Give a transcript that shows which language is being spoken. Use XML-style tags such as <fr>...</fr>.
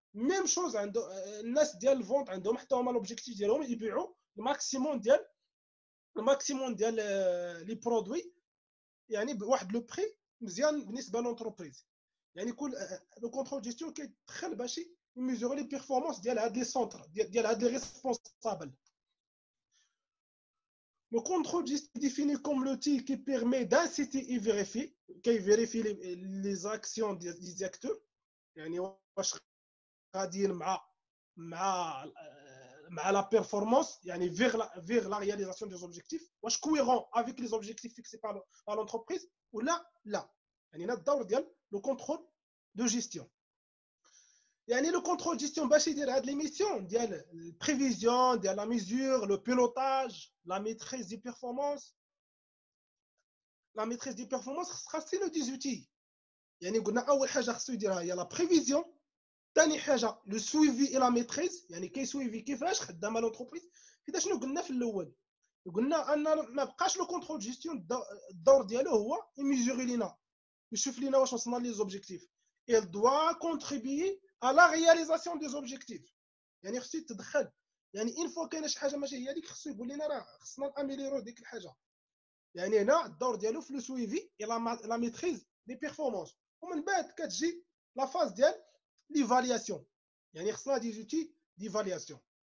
<ar>ميم شوز عنده الناس ديال الفونت عندهم حتى هما لوبجيكتيف ديالهم يبيعوا الماكسيموم ديال لي برودوي، يعني بواحد لو بري مزيان بالنسبه لونتربريز. يعني كل لو كونترول جيستيون كيدخل باش يميزوري لي بيرفورمانس ديال هاد لي سونتر ديال هاد لي ريسبونسابل.</ar> <fr>Le contrôle défini comme l'outil qui permet d'inciter et vérifie les actions des acteurs.</fr> <ar>يعني واش غاديين مع</ar> <fr>la performance, يعني vers la réalisation des objectifs.</fr> <ar>واش</ar> <fr>cohérent avec les objectifs fixés par l'entreprise ou لا.</fr> <ar>يعني هنا الدور ديال le contrôle de gestion. يعني le contrôle de gestion باش يدير هاد لي ميسيون ديال البريفيزيون ديال لا ميزور، لو بيلوتاج، لا ميتريز دي بيرفورمانس. لا ميتريز دي بيرفورمانس خاصها له دي زوتي. يعني قلنا اول حاجه خصو يديرها هي لا بريفيزيون، ثاني حاجه لو سويفي اي لا ميتريز، يعني كيسويفي كيفاش خدامه لونتربريز. حيت شنو قلنا في الاول؟ قلنا ان ما بقاش لو كونترول جيستيون الدور ديالو هو يميزوري لينا، يشوف لينا واش وصلنا لي زوبجيكتيف.</ar> <fr>il doit contribuer à la réalisation des objectifs.</fr> <ar>يعني خصو يتدخل. يعني ان فوا كاينه شي حاجه ماشي هي ديك خصو يقول لنا راه خصنا ناميليرو ديك الحاجه. يعني هنا الدور ديالو في لو سويفي اي لا ميتريز دي بيرفورمانس. ومن بعد كتجي لا فاز ديال ليفالياسيون، يعني خصنا دي زوتي ديفالياسيون.</ar>